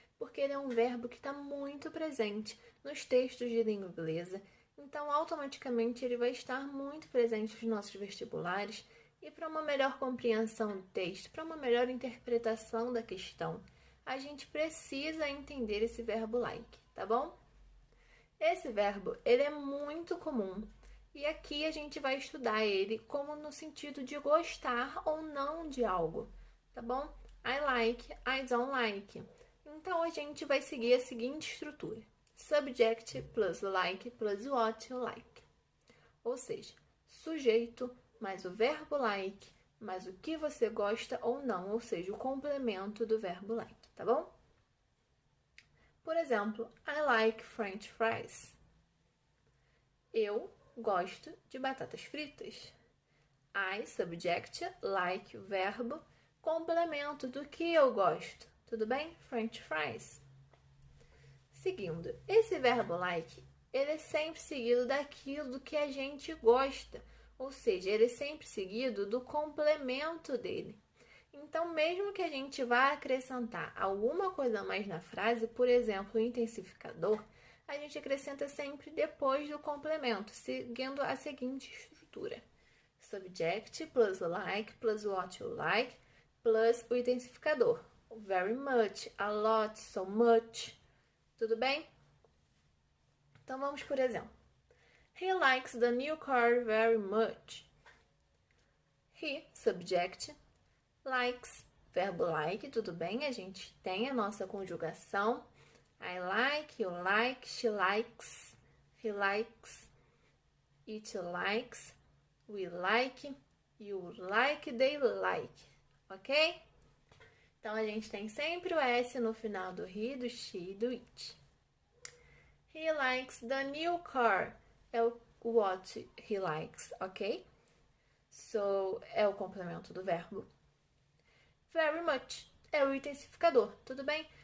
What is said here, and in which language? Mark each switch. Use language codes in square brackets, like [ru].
[pt] Porque ele é um verbo que está muito presente nos textos de língua inglesa, então automaticamente ele vai estar muito presente nos nossos vestibulares e para uma melhor compreensão do texto, para uma melhor interpretação da questão, a gente precisa entender esse verbo like, tá bom? Esse verbo, ele é muito comum. E aqui a gente vai estudar ele como no sentido de gostar ou não de algo, tá bom? [en] I like, I don't like. [pt] Então, a gente vai seguir a seguinte estrutura. [en] Subject plus like plus what you like. [pt] Ou seja, sujeito mais o verbo like mais o que você gosta ou não, ou seja, o complemento do verbo like, tá bom? Por exemplo, [en] I like French fries. [pt] Eu gosto de batatas fritas. I, subject, like, verbo, complemento do que eu gosto. Tudo bem? French fries. Seguindo, esse verbo like, ele é sempre seguido daquilo que a gente gosta. Ou seja, ele é sempre seguido do complemento dele. Então, mesmo que a gente vá acrescentar alguma coisa a mais na frase, por exemplo, o intensificador, a gente acrescenta sempre depois do complemento, seguindo a seguinte estrutura. [en] Subject plus like plus what you like plus [pt] o intensificador. [en] Very much, a lot, so much. [pt] Tudo bem? Então, vamos por exemplo. [en] He likes the new car very much. He, subject, likes [pt] verbo like, tudo bem? A gente tem a nossa conjugação. [en] I like, you like, she likes, he likes, it likes, we like, you like, they like, ok? [pt] Então, a gente tem sempre o S no final do he, do she e do it. [en] He likes the new car. [pt] É o [en] what he likes, ok? [pt] So, é o complemento do verbo. Very much é o intensificador, tudo bem?